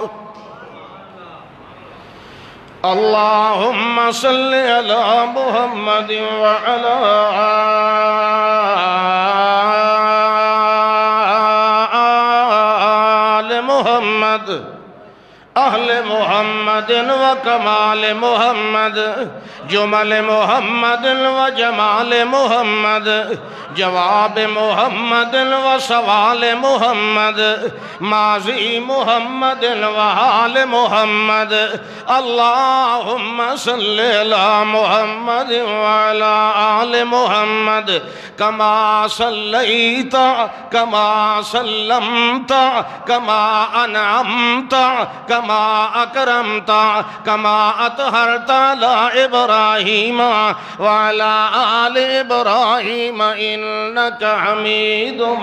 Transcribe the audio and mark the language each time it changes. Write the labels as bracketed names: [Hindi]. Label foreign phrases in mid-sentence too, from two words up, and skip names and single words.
[Arabic] اللہم صلی علی محمد وعلی آل محمد اہل محمد و کمال محمد جمل محمد و جمال محمد جواب محمد و سوال محمد ماضی محمد و حال محمد اللہم صلی علی محمد وعلی آل محمد کما صلیت کما سلمت کما انعمت کما اکرمت کما اطہرت علی ابراہیم وعلی آل ابراہیم انک حمید